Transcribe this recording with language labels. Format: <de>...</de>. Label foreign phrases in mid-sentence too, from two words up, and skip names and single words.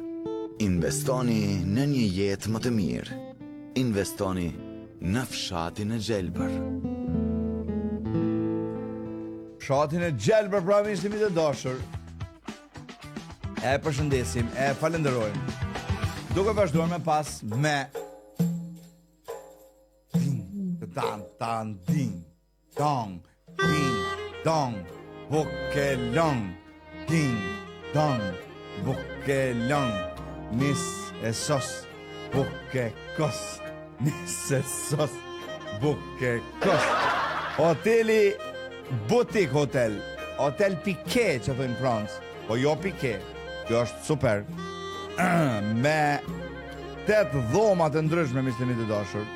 <sq>Investoni në një jetë më të mirë. Investoni në fshatin e Gjelbër. Fshatin e Gjelbër, pra miqtë të dashur. E përshëndesim, e falenderojmë. Duke vazhduar me pas me ding, tan, ding, dong, ding, dong, bukelong, ding, dong, bukelong, nis e sos, buke kos. Nise sos, buke kos. Hoteli Butik Hotel. Hotel Piquet që thënë Francë. Po jo Piquet. Kjo është super. Me 8 dhoma të ndryshme, miqtë të dashur.</sq>